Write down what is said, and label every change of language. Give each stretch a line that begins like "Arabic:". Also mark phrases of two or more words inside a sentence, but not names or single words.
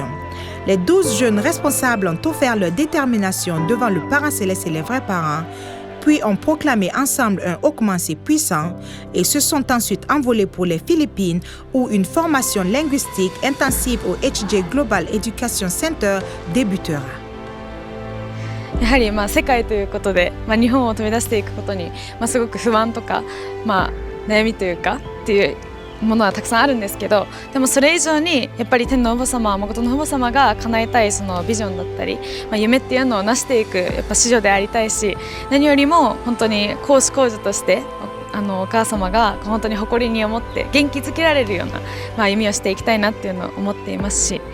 French: Les 12 jeunes responsables ont offert leur détermination devant le parent céleste et les vrais parents, puis ont proclamé ensemble un Okmansi puissant et se sont ensuite envolés pour les Philippines où une formation linguistique intensive au HJ Global Education Center débutera.
Japanese: やはり世界ということで、日本を飛び出していくことに、すごく不安とか、悩みというかっていうものはたくさんあるんですけど、でもそれ以上にやっぱり天の父母様、誠の父母様が叶えたいそのビジョンだったり、夢っていうのを成していくやっぱ子女でありたいし、何よりも本当に公私公女としてお母様が本当に誇りに思って元気づけられるような、歩みをしていきたいなっていうのを思っていますし。